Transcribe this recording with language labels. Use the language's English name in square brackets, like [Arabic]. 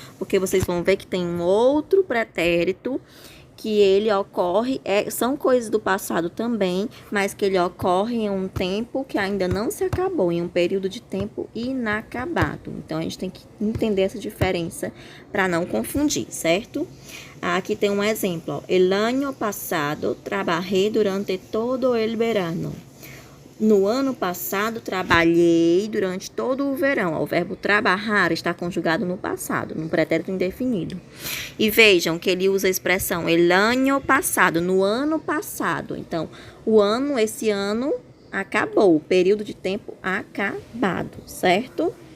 [Portuguese] Porque vocês vão ver que tem um outro pretérito que ele ocorre, são coisas do passado também, mas que ele ocorre em um tempo que ainda não se acabou, em um período de tempo inacabado. Então, a gente tem que entender essa diferença para não confundir, certo? Aqui tem um exemplo, ó. [Spanish] El año pasado trabajé durante todo el verano. [Portuguese] No ano passado, trabalhei durante todo o verão. O verbo trabalhar está conjugado no passado, no pretérito indefinido. E vejam que ele usa a expressão [Spanish] el año passado, [Portuguese] no ano passado. Então, esse ano acabou, o período de tempo acabado, certo?